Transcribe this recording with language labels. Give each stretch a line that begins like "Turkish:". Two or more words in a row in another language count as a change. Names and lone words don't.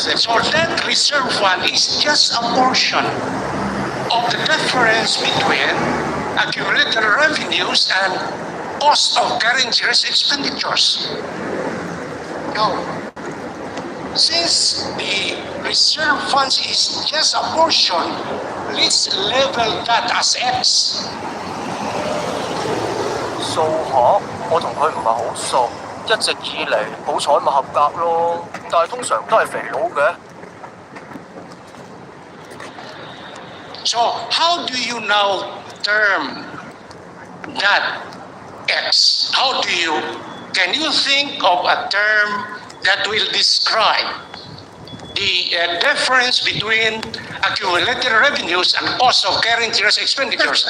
English: So that reserve fund is just a portion of the difference between accumulated revenues and cost of current year's expenditures. Now, since the reserve funds is just a portion, let's level that as X.
Cantonese: 數學我同佢唔係好熟，一直以嚟好彩咪合格咯，但係通常都係肥佬嘅。
English: So how do you now term that X? Can you think of a term that will describe the difference between accumulated revenues and cost of current year's expenditures,